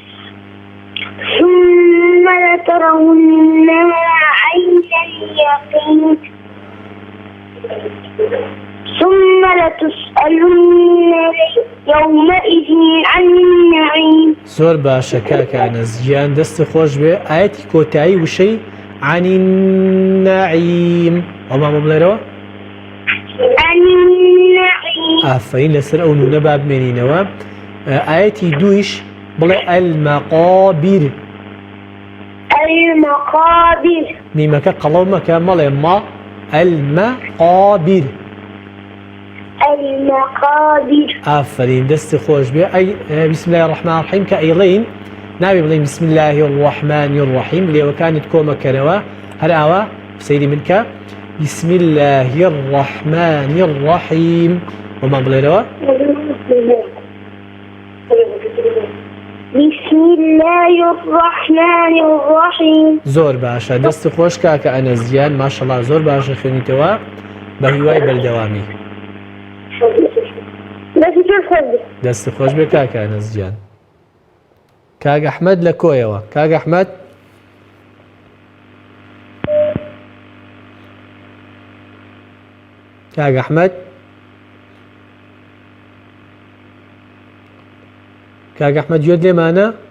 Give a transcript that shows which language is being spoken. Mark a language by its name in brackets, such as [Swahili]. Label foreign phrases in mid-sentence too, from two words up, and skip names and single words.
[Arabic] ثم لترونها عين اليقين ثم لتسألن يومئذ عن النعيم. [Central Kurdish] زۆر باشە کاک ئەنەس گیان دەستی خۆش بێ ئاەتی کۆتایی وشەی [Arabic] عن النعيم [Central Kurdish] ئەومان بڵێرەوە ئافرین لەسەر ئەو نونە با بمێنینەوە. ئاەتی دویش بڵێ المەقابر میمەکە قەڵەو مەکە مەڵێ [Arabic] ما المەقابر [Central Kurdish] ئافرین دەستی خۆش بێ. ئەی [Arabic] بسم الله الرحمن الرحیم [Central Kurdish] کە ئەیڵێین ناوی بڵێین [Arabic] بسم الله الرحمن الرحیم [Central Kurdish] لێوەکانت کۆمەکەرەوە هەر ئاوا سەیری من کە [Arabic] بسم الله الرحمن الرحیم [Central Kurdish] ومان بڵێرەوە [Arabic] بسم الله الرحمن الرحیم. [Central Kurdish] زۆر باشە دەستی خۆش کاکە ئەنەزیان ماشەڵڵا زۆر باشە خوێنیتەوە بە هیوای بەردەوامی. [Arabic] خذ. [Central Kurdish] دەست خۆش بێ کاک ئەنەس گیان. کاک ئەحمەد لە کۆیەوە. کاک ئەحمەد کاک ئەحمەد کاک ئەحمەد گوێت لێمانە؟